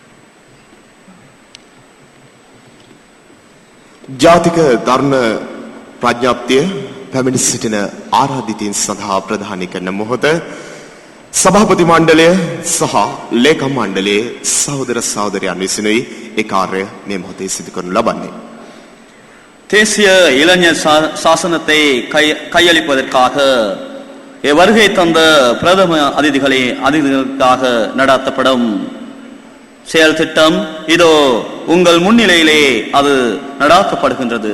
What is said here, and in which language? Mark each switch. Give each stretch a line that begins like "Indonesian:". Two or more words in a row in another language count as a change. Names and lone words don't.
Sinhala: ජාතික තරුණ ප්‍රඥාප්තිය පැමිණ සිටින ආරාධිතයින් සඳහා ප්‍රදානය කරන මොහොත සභාපති මණ්ඩලය සහ ලේකම් මණ්ඩලයේ සහෝදර සහෝදරයන් විසිනුයි ඒ කාර්ය මේ මොහොතේ සිදු කරනු ලබන්නේ.
Tamil: தேசிய இளைஞர் சாசனத்தை கையளிப்பதற்காக வருகை தந்த பிரதம அதிதிகளுக்காக நடத்தப்படும் செயல் திட்டம் இதோ உங்கள் முன்னிலையிலே அது நடாத்தப்படுகின்றது.